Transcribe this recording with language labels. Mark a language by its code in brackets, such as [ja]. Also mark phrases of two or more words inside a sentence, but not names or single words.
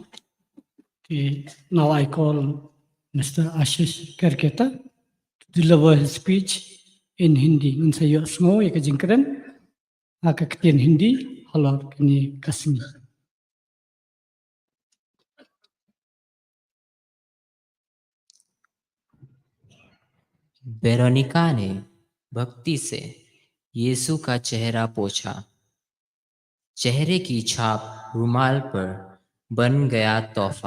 [en] Now I call Mr. Ashish Kerketa to deliver his speech in Hindi. [kha] Unsa yo sngo ya kajingkren akaktian Hindi halor kini kasmi. [hi] वेरोनिका ने भक्ति से यीशु का चेहरा पोंछा। चेहरे की छाप रुमाल पर बन गया तोहफा।